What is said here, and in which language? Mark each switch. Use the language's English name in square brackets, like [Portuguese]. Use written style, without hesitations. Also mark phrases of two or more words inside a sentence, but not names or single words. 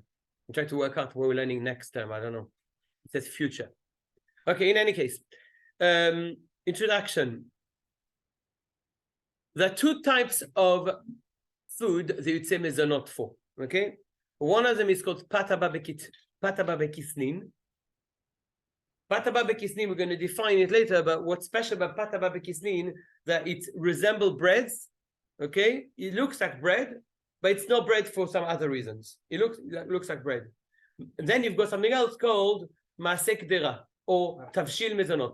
[English] I'm trying to work out what we're learning next term, I don't know. It says future. Okay, in any case, introduction. There are two types of food that you'd say mezonot for, okay? One of them is called [Hebrew] פת בכיסנין. פת בכיסנין, [English] we're going to define it later, but what's special about [Hebrew] פת בכיסנין, [English] that it resembles breads, okay? It looks like bread, but it's not bread for some other reasons. It looks like bread. And then you've got something else called [Hebrew] מעשה קדרה, [English] or [Hebrew] תבשיל מזונות.